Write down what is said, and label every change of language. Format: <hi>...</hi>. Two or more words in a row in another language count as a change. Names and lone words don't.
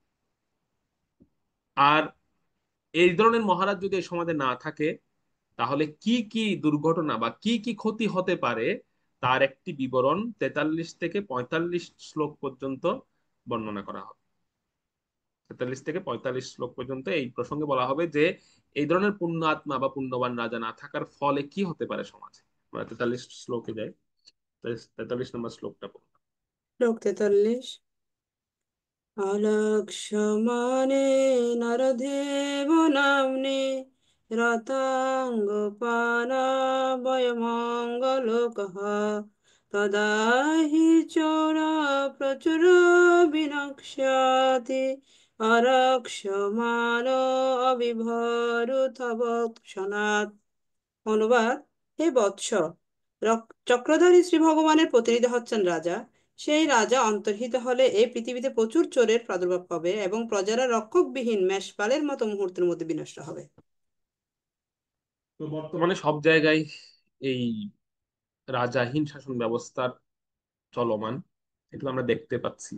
<bn>আর এই ধরনের মহারাজ যদি এই সমাজে না থাকে, তাহলে কি কি দুর্ঘটনা বা কি কি ক্ষতি হতে পারে তার একটি বিবরণ 43 থেকে 45 শ্লোক পর্যন্ত বর্ণনা করা হবে। 43 থেকে 45 শ্লোক পর্যন্ত এই প্রসঙ্গে বলা হবে যে এই ধরনের পুণ্য আত্মা বা পুণ্যবান রাজা না থাকার ফলে কি হতে পারে সমাজে। আমরা 43 শ্লোকে যাই, 43 নম্বর শ্লোকটা পড়ুন। শ্লোক 43।</bn> <sa>अलक्ष्यमाणे नरदेव नाम्ने रताङ्गपानाभयमङ्गलोकः तदा हि चोरा प्रचुर विनक्ष्यति अरक्ष्यमाणो अविभरुतवक्षणात्।</sa> <bn>অনুবাদ: হে বৎস, চক্রধারী শ্রী ভগবানের প্রতিনিধি হচ্ছেন রাজা। সেই রাজা অন্তর্হিত হলে এই পৃথিবীতে প্রচুর চোরের প্রাদুর্ভাব হবে এবং প্রজারা রক্ষকবিহীন মেষপালের মতো মুহূর্তের মধ্যে বিনষ্ট হবে। তো বর্তমানে সব জায়গায় এই রাজাহীন শাসন ব্যবস্থার চলমান, এগুলো আমরা দেখতে পাচ্ছি।</bn>